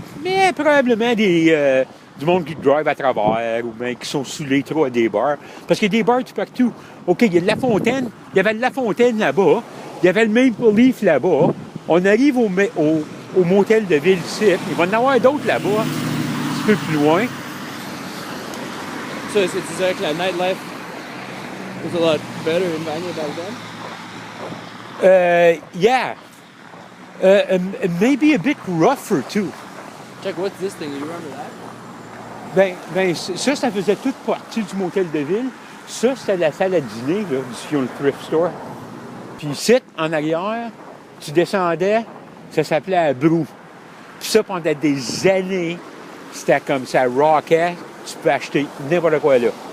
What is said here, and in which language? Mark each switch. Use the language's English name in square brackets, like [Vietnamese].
[French] Mais probablement du monde qui drive à travers ou bien qui sont saoulés trop à des bars. Parce qu'il y a des bars tout partout. OK, il y a de La Fontaine. Il y avait de La Fontaine là-bas. Il y avait le Maple Leaf là-bas. On arrive au motel de ville ici. Il va y en avoir d'autres là-bas, un petit peu plus loin. [English] So it's like la nightlife was a lot better in Vanier back then? Yeah. Maybe a bit rougher too. Check, what's this thing? You remember that? [French] Ben, ça faisait toute partie du motel de ville. Ça, c'était la salle à dîner, là, du Fuel Thrift Store. Puis ici, en arrière, tu descendais, ça s'appelait la Broue. Puis ça, pendant des années, c'était comme ça, rockait, tu peux acheter n'importe quoi là.